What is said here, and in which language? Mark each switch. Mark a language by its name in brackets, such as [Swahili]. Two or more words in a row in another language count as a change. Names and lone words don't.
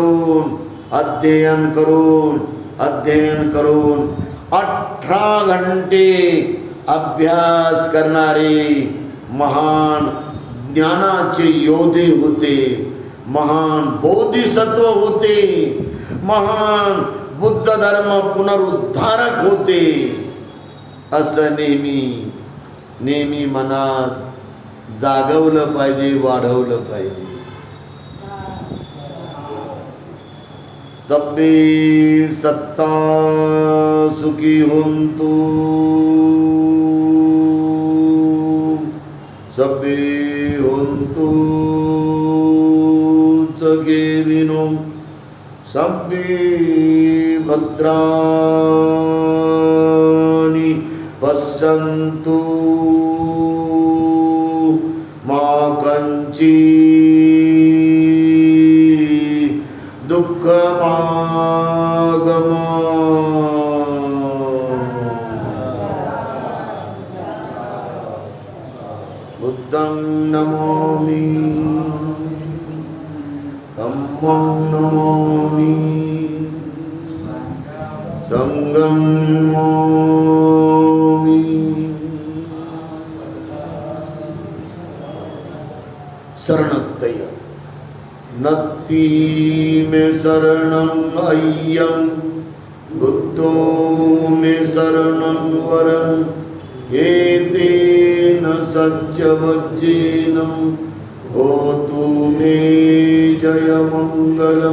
[Marathi] करून 18 घंटे अभ्यास करणारे महान ज्ञानाचे योद्धे होते, महान बोधिसत्व होते, महान बुद्ध धर्म पुनरुद्धारक होते असं नेहमी मनात जागवलं पाहिजे, वाढवलं पाहिजे. [Pali] सब्बे सत्ता सुखी होंतु, सब्बे होंतु [Sanskrit] सुखिनो, सब्बे भद्राणि पश्यन्तु मा कञ्चित् दुःखमागमात्. [Pali] बुद्धं नमामि, धम्मं नमामि, संघं नमामि. शरणत्तय नत्थि मे शरणं अय्यं, बुद्धो मे शरणं वरं, एतेन सत्यवचेन होतु मे जयमङ्गलं.